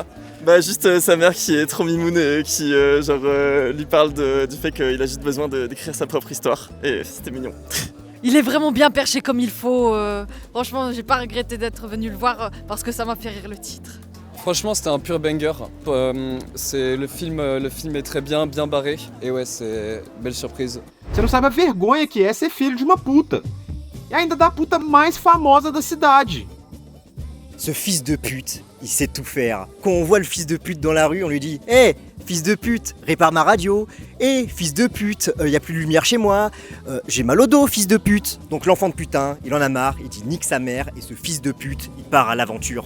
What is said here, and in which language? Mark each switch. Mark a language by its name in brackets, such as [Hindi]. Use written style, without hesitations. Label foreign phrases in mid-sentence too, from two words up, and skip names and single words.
[French] Juste sa mère qui est trop mimoune et qui lui parle du fait qu'il a juste besoin d'écrire sa propre histoire. Et c'était mignon. Il est vraiment bien perché comme il faut. Franchement, j'ai pas regretté d'être venu le voir parce que ça m'a fait rire le titre. Franchement, c'était un pur banger. Le film est très bien barré. Et ouais, c'est belle surprise. [Portuguese] Você não sabe a vergonha que é ser filho de uma puta. E ainda da puta mais famosa da cidade. [French] Ce fils de pute, il sait tout faire. Quand on voit le fils de pute dans la rue, on lui dit « Hé, fils de pute, répare ma radio. Hé, fils de pute, y a plus de lumière chez moi. J'ai mal au dos, fils de pute. » Donc l'enfant de putain, il en a marre, il dit nique sa mère, et ce fils de pute, il part à l'aventure.